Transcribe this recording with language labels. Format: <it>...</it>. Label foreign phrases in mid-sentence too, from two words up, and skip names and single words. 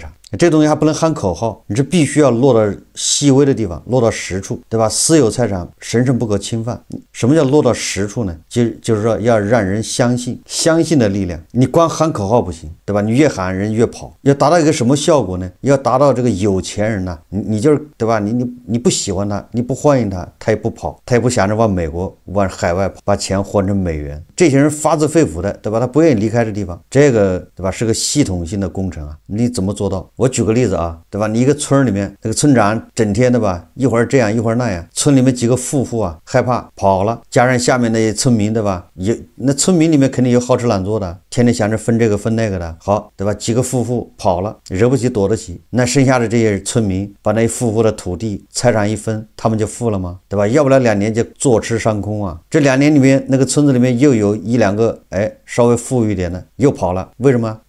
<zh>這東西還不能喊口號，你這必須要落到細微的地方，落到實處，對吧？私有財產神聖不可侵犯。什麼叫落到實處呢？就是說要讓人相信，相信的力量。你光喊口號不行，對吧？你越喊人越跑。要達到一個什麼效果呢？要達到這個有錢人呢，你就是對吧？你不喜歡他，你不歡迎他，他也不跑，他也不想着往美國往海外跑，把錢換成美元。這些人發自肺腑的，對吧？他不願意離開這地方，這個對吧？是個系統性的工程啊，你怎麼做到？我舉個例子啊，對吧？你一個村裡面，那個村長整天的吧，一會兒這樣一會兒那樣，村裡面幾個富戶啊害怕跑了，加上下面那些村民，對吧？那村民裡面肯定有好吃懶做的，天天想着分這個分那個的，好，對吧？幾個富戶跑了，惹不起躲得起，那剩下的這些村民把那富戶的土地財產一分，他們就富了嗎？對吧？要不了2年就坐吃山空啊。這2年裡面，那個村子裡面又有1-2個稍微富裕一點的又跑了，為什麼？</zh>